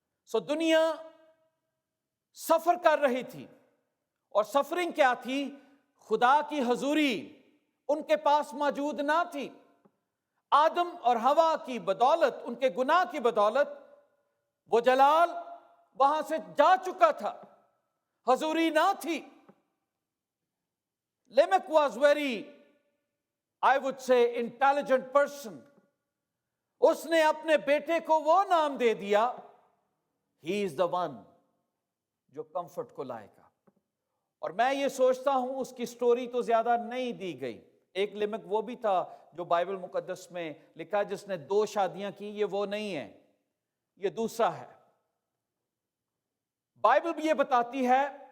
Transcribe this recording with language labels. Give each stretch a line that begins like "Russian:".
Urdu: سو دنیا سفر کر رہی تھی اور سفرنگ کیا تھی؟ خدا کی حضوری ان کے پاس موجود نہ تھی. آدم اور حوا کی بدولت, ان کے گناہ کی بدولت, وہ جلال وہاں سے جا چکا تھا, حضوری نہ تھی.
English: Lamech was very, I would say, intelligent person.
Urdu: اس نے اپنے بیٹے کو وہ نام دے دیا,
English: he is the one
Urdu: جو کمفرٹ کو لائے گا. اور میں یہ سوچتا ہوں اس کی سٹوری تو زیادہ نہیں دی گئی. ایک لمک وہ بھی تھا جو بائبل مقدس میں لکھا جس نے 2 شادیاں کی, یہ وہ نہیں ہے, یہ دوسرا ہے. بائبل بھی یہ بتاتی ہے